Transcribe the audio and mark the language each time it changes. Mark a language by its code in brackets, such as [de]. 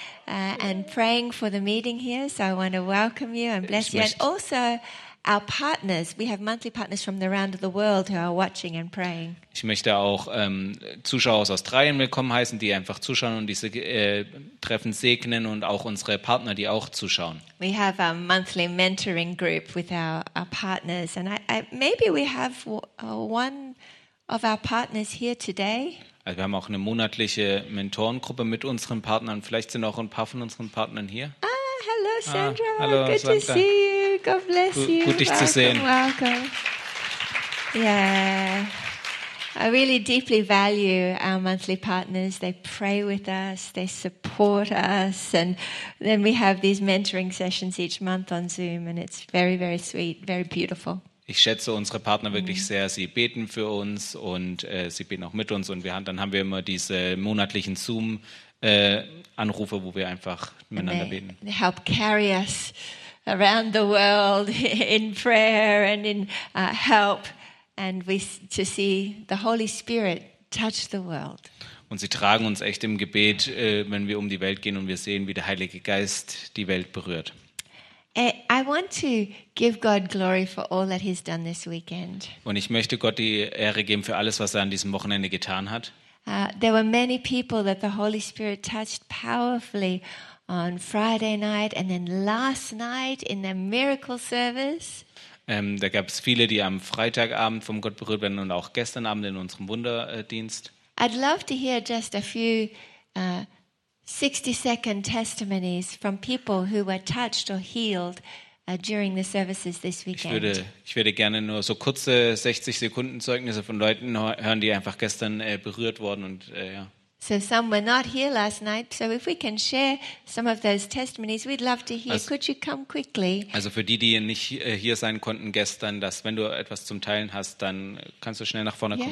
[en] And praying for the meeting here, so I want to welcome you and bless you. And also our partners, we have monthly partners from around the world who are watching and praying. [de] Ich möchte auch Zuschauer aus Australien willkommen heißen, die einfach zuschauen und diese Treffen segnen und auch unsere Partner, die auch zuschauen. [en] We have a monthly mentoring group with our partners, and maybe we have one of our partners here today. [de] Also wir haben auch eine monatliche Mentorengruppe mit unseren Partnern. Vielleicht sind auch ein paar von unseren Partnern hier. [en] Ah, hello Sandra. Hello, good Sandra. To see you. God bless you. [de] Gut dich [en] welcome, [de] zu sehen. [en] Welcome. Yeah. I really deeply value our monthly partners. They pray with us, they support us, and then we have these mentoring sessions each month on Zoom, and it's very, very sweet, very beautiful. [de] Ich schätze unsere Partner wirklich sehr. Sie beten für uns und sie beten auch mit uns. Und dann haben wir immer diese monatlichen Zoom-Anrufe, wo wir einfach miteinander beten. [en] They help carry us around the world in prayer and in help, and we to see the Holy Spirit touch the world. [de] Und sie tragen uns echt im Gebet, wenn wir um die Welt gehen und wir sehen, wie der Heilige Geist die Welt berührt. [en] I want to give God glory for all that he's done this weekend. [de] Und ich möchte Gott die Ehre geben für alles, was er an diesem Wochenende getan hat. [en] There were many people that the Holy Spirit touched powerfully on Friday night and then last night in the miracle service. [de] Da gab es viele, die am Freitagabend vom Gott berührt werden und auch gestern Abend in unserem Wunderdienst. [en] I'd love to hear just a few 60-second testimonies from people who were touched or healed during the services this weekend. [de] Ich würde gerne nur so kurze 60-Sekunden Zeugnisse von Leuten hören, die einfach gestern berührt wurden und ja. [en] So some were not here last night. So if we can share some of those testimonies, we'd love to hear. Could you come quickly? [de] Also für die, die nicht hier sein konnten gestern, dass wenn du etwas zum Teilen hast, dann kannst du schnell nach vorne kommen.